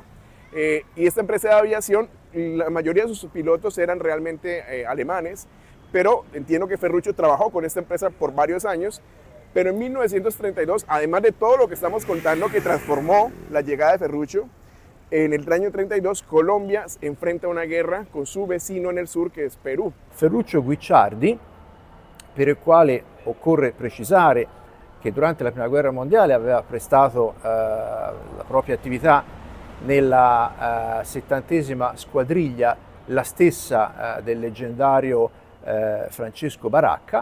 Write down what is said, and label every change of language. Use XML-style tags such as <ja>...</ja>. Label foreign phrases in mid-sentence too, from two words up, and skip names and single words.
<es>Y esta empresa de aviación, la mayoría de sus pilotos eran realmente alemanes, pero entiendo que Ferruccio trabajó con esta empresa por varios años, pero en 1932, además de todo lo que estamos contando que transformó la llegada de Ferruccio, en el año 32 Colombia enfrenta una guerra con su vecino en el sur</es> <it>che è Perù. Ferruccio Guicciardi, per il quale occorre precisare che durante la Prima Guerra Mondiale aveva prestato la propria attività nella 70ª squadriglia, la stessa del leggendario Francesco Baracca.</it>